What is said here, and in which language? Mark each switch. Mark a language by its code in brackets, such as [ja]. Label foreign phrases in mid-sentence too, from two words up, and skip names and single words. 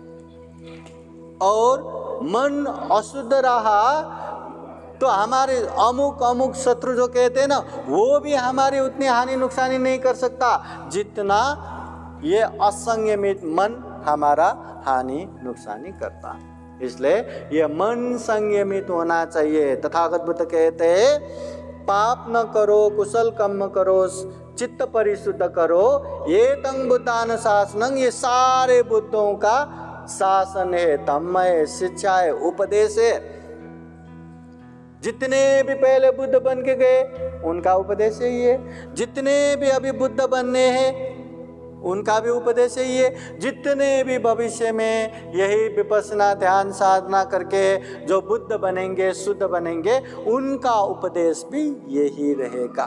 [hi] और मन अशुद्ध रहा तो हमारे अमुक शत्रु जो कहते हैं ना, वो भी हमारी उतनी हानि नुकसानी नहीं कर सकता जितना ये असंयमित मन हमारा हानि नुकसानी करता। इसलिए ये मन संयमित होना चाहिए। तथागत बुद्ध कहते हैं पाप न करो, कुशल कर्म करो, चित्त परिशुद्ध करो, ये [pi] तंग बुद्धान शासनं, [hi] ये सारे बुद्धों का शासन है, धम्म है, शिक्षा है, उपदेश है। जितने भी पहले बुद्ध बन के गए उनका उपदेश यही है, जितने भी अभी बुद्ध बनने हैं उनका भी उपदेश यही है, जितने भी भविष्य में यही विपश्यना ध्यान साधना करके जो बुद्ध बनेंगे, शुद्ध बनेंगे, उनका उपदेश भी यही रहेगा।